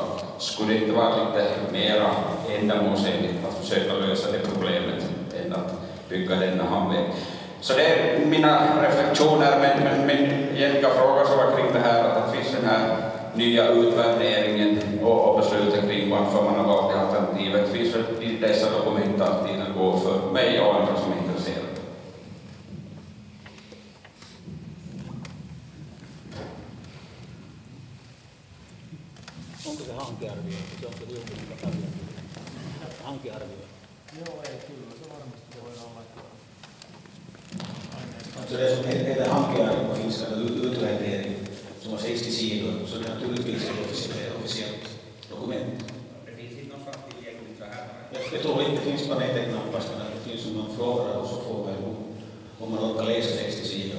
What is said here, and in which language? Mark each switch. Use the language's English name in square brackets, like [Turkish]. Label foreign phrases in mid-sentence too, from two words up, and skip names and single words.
[Swedish] Skulle det inte vara lite mera ändamålsenligt att försöka lösa det problemet än att bygga denna hamnväg? Så det är mina reflektioner, men min egentliga fråga så var kring det här att det finns den här nya utvärderingen och beslutet kring varför man har valt det alternativet. Finns det i dessa dokument att tiden går för mig och andra som är intresserade? [Finnish] Onko se hankearvio? Se on kyllä julkinen hankearvio. Joo, ei kyllä. Se varmasti voidaan laittaa. [Swedish] Så det som heter hankearvio finns en utvärdering som har 60 sidor, så det är naturligtvis ett officiellt dokument. Det finns inte någonstans tillgängligt så här? Jag tror inte det finns på nätet knappast, men det finns om man frågar och så får man om man orkar läsa 60 sidor.